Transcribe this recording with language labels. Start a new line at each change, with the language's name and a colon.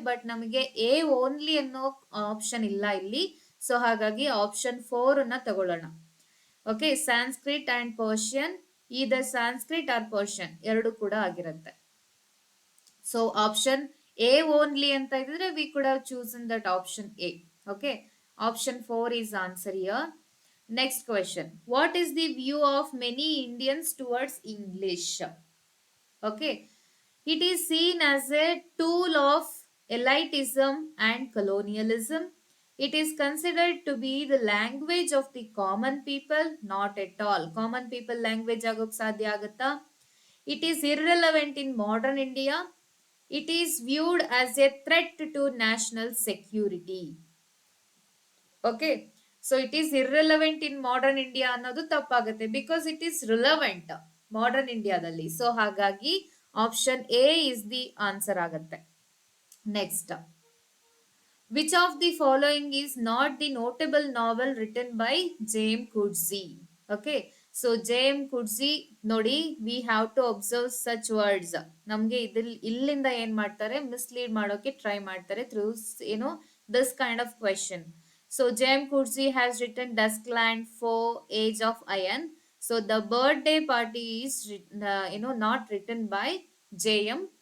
Kannada: But ನಮಗೆ A only ಅನ್ನೋ option ಇಲ್ಲ ಇಲ್ಲಿ. ಸೊ ಹಾಗಾಗಿ ಆಪ್ಷನ್ 4 ಅನ್ನ ತಗೊಳ್ಳೋಣ. ಓಕೆ.
English: Sanskrit and Persian, either Sanskrit or Persian
Kannada: ಎರಡು ಕೂಡ ಆಗಿರುತ್ತೆ.
English: so option A only
Kannada: ಅಂತ ಇದ್ರೆ
English: We could have chosen that option A. Okay. Option 4 is answer here. Next question, what is the view of many Indians towards English? Okay, it is seen as a tool of elitism and colonialism. It is considered to be the language of the common people. Not at all. Common people language
Kannada: ಆಗೋಕ್ ಸಾಧ್ಯ ಆಗುತ್ತಾ?
English: It is irrelevant in modern India. It is viewed as a threat to national security. Okay. So it is irrelevant in modern India
Kannada: ಅನ್ನೋದು ತಪ್ಪಾಗುತ್ತೆ.
English: Because it is relevant modern ಇಂಡಿಯಾದಲ್ಲಿ. So ಹಾಗಾಗಿ option A is the answer
Kannada: ಆಗತ್ತೆ.
English: Next, which of the following is not the notable novel written by J.M. Coetzee? Okay, so J.M. Coetzee
Kannada: ನೋಡಿ,
English: we have to observe such words.
Kannada: ನಮ್ಗೆ ಇಲ್ಲಿಂದ ಏನ್ ಮಾಡ್ತಾರೆ, mislead ಮಾಡೋಕೆ try ಮಾಡ್ತಾರೆ
English: Through this kind of question. So J.M. Coetzee has written Duskland, Foe, Age of Iron. So the birthday party is not written by J.M.